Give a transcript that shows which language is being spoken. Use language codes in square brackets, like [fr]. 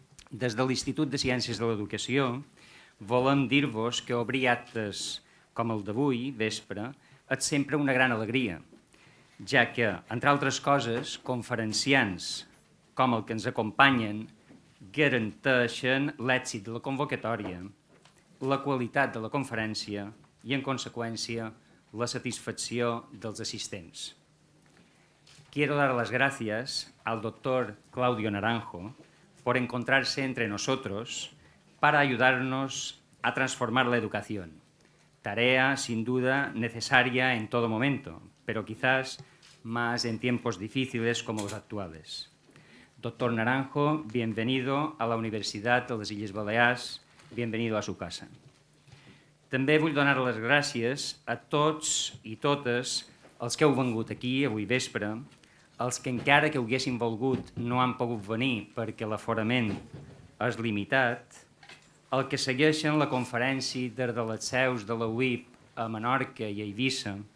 [ca] Des de l'Institut de Ciències de l'Educació volem dir-vos que obrir actes com el d'avui, vespre, és sempre una gran alegria, ja que, entre altres coses, conferenciants com el que ens acompanyen garanteixen l'èxit de la convocatòria, la qualitat de la conferència i, en conseqüència, la satisfacció dels assistents. [es] Quiero dar las gracias al doctor Claudio Naranjo por encontrarse entre nosotros para ayudarnos a transformar la educación. Tarea, sin duda, necesaria en todo momento, pero quizás más en tiempos difíciles como los actuales. Doctor Naranjo, bienvenido a la Universitat de les Illes Balears, bienvenido a su casa. [ca] També vull donar les gràcies a tots i totes els que heu vengut aquí avui vespre, els que encara que ho haguessin volgut no han pogut venir perquè l'aforament és limitat, el que segueixen la conferència des de les seus de la UIP a Menorca i a Eivissa,